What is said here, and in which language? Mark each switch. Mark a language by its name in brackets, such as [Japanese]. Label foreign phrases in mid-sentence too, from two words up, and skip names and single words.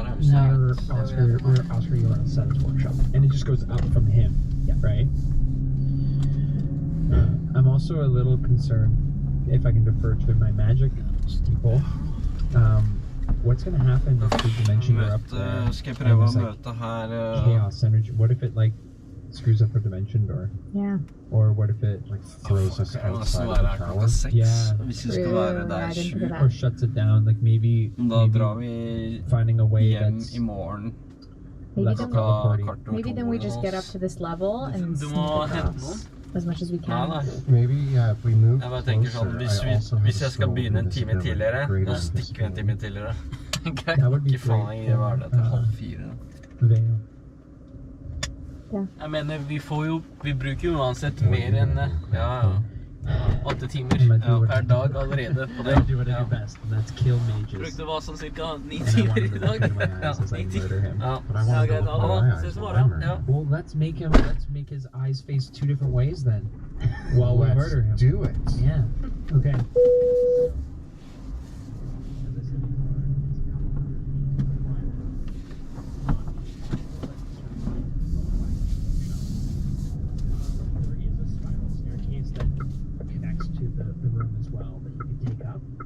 [English] near where Oscar Yorn set his workshop. And it just goes up from him, right? I'm also a little concerned, if I can defer to my magic people. What's going to happen if the dimension you're up there? [Norwegian] Skal jeg [English] and [Norwegian] prøve å [English] there's, like, [Norwegian] møte her [English] chaos energy? What if it like screws up our dimension door? Yeah. Or what if it Like throws us [Norwegian] Det kan nesten [English] outside of [Norwegian] være [English] the [Norwegian] her [English] tower. [Norwegian] klokka 6 [English] Yeah. [Norwegian] hvis vi skal være der [English] Right into [Norwegian] 7. [English] the back. or shuts it down? Like maybe [Norwegian] Da drar vi [English] finding a way [Norwegian] hjem [English] that's [Norwegian] i morgen. [English] Maybe less then, teleporting. maybe then we just get up to this level and [Norwegian] Du [English] sneak [Norwegian] må hente [English] across as much as we [Norwegian] Nei, [English] can. [Norwegian] nei. [English] Maybe, yeah, if we move [Norwegian] Jeg bare tenker [English] closer, [Norwegian] sånn, [English] I [Norwegian] hvis [English] also have [Norwegian] jeg [English] a [Norwegian] skal [English] soul [Norwegian] begynne en time [English] invisibility, [Norwegian] tidligere, [English] greater [Norwegian] så stikker vi en time [English] invisibility. [Norwegian] tidligere. [English] That would be [Norwegian] Ikke faen, [English] great [Norwegian] jeg gjør det til [English] for, [Norwegian] halv 4. [English] Veil. [Norwegian] Jeg mener, vi bruker jo uansett mer enn 8 timer per dag allerede på det. [English] I do what I do best, and that's kill mages. [Norwegian] Brukte hva sånn cirka 9 [English] And I [Norwegian] timer [English] wanted [Norwegian] i [English] to [Norwegian] dag. [English] look into my [Norwegian] Ja, [English] eyes as I [Norwegian] 9 timer. [English] murder him. [Norwegian] Ja, [English] But I want to [Norwegian] greit. [English] go look in my eyes [Norwegian] Ses [English] while [Norwegian] bare. [English] I murder [Norwegian] Ja. [English] him. Well, let's make his eyes face 2 different ways then, while we Let's murder him. do it. Yeah. Okay. There is a spiral staircase that connects to the room as well that you can take up.